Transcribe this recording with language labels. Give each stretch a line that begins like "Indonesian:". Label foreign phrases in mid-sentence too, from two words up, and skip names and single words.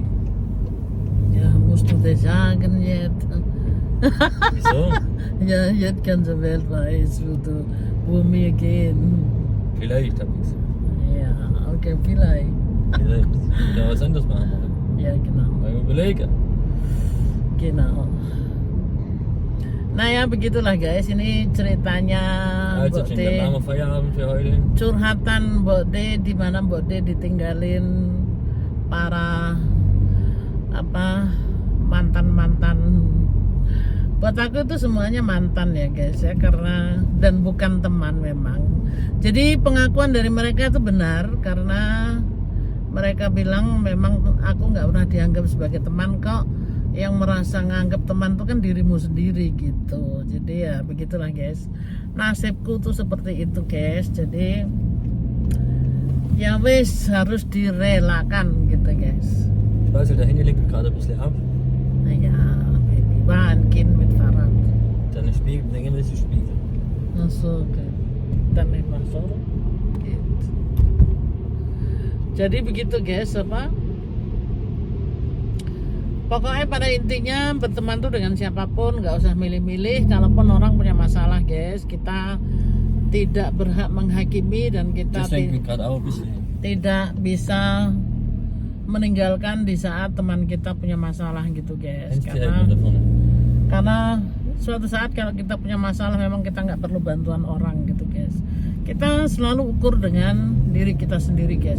German: Ja, musst du das sagen jetzt? Wieso? Ja, jetzt ganze Welt weiß, wo wir gehen. Vielleicht habe ich gesagt. Ja, okay, vielleicht. Vielleicht. Ja, was anderes machen wir. Ja, genau. Mal überlegen. Genau.
Indonesian: Nah ya begitulah guys, ini ceritanya
German: Also,
Indonesian: Mbok D,
German: dann machen wir Feierabend für heute.
Indonesian: curhatan Mbok D, di mana Mbok D ditinggalin para mantan. Buat aku itu semuanya mantan ya guys ya, karena dan bukan teman memang. Jadi pengakuan dari mereka itu benar, karena mereka bilang memang aku nggak pernah dianggap sebagai teman kok. Yang merasa nganggap teman itu kan dirimu sendiri gitu. Jadi ya begitulah guys, nasibku tuh seperti itu guys. Jadi ya wis harus direlakan gitu guys.
German: Ich weiß, der Handy lenkt gerade ein bisschen ab. Naja, Baby, war ein Kind mit Fahrrad. Dann ist Spiegel, denken das ist Spiegel. Ach so, okay. Dann immer so.
Indonesian: Gitu. Jadi begitu guys, pokoknya pada intinya berteman tuh dengan siapapun, nggak usah milih-milih. Kalaupun orang punya masalah guys, kita tidak berhak menghakimi dan kita
German: Das lenkt mich gerade auch ein bisschen.
Indonesian: tidak bisa meninggalkan di saat teman kita punya masalah gitu guys. Karena suatu saat kalau kita punya masalah memang kita nggak perlu bantuan orang gitu guys. Kita selalu ukur dengan diri kita sendiri guys.